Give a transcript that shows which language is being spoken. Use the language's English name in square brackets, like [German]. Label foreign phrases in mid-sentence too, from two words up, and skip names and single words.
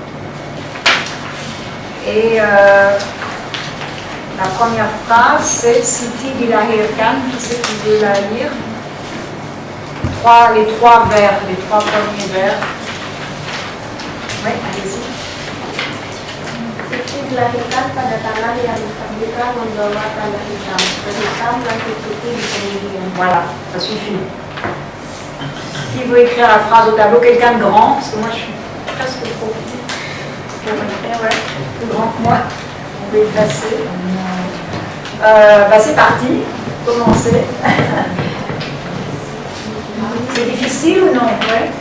[French] Et la première phrase, c'est [Indonesian] Siti dilahirkan. [French] Qui c'est qui veut la lire? Les trois premiers vers. Oui, allez-y. [Indonesian] Siti dilahirkan pada tangan yang merdeka membawa tanda hitam, berhitam langit putih di kemudian. [French] Voilà, ça suffit. Qui veut écrire la phrase au tableau? Quelqu'un de grand, parce que moi je suis presque trop petite. Ouais, plus grand que moi, on peut y passer. C'est parti, commencez. C'est difficile ou non? Ouais.